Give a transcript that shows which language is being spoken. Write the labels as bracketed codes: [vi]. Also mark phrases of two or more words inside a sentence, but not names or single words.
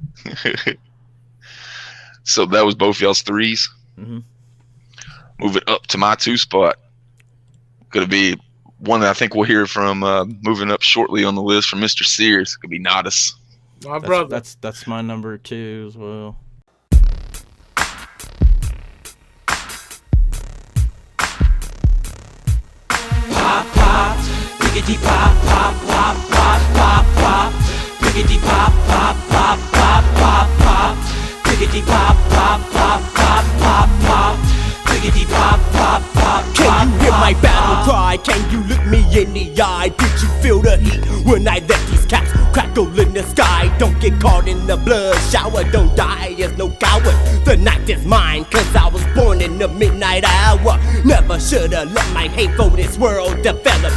[en] So that was both y'all's 3s. Move it up to my 2 spot. Gonna be one that I think we'll hear from moving up shortly on the list from Mr. Sears could be Nodus. My brother. That's my number 2 as well. Pop, pop, piggity pop, pop, pop, pop, pop, pop. Piggity pop, pop, pop, pop, pop, pop. Piggity pop, pop, pop, pop, pop, pop. Piggity pop, pop, pop, pop. Can you hear my battle cry? Can you look me in the eye? Did you feel the heat when I let these caps crackle in the sky? Don't get caught in the blood shower, don't die as no coward. The night is mine, cause I was born in the midnight hour. Never shoulda let my hate for this world develop.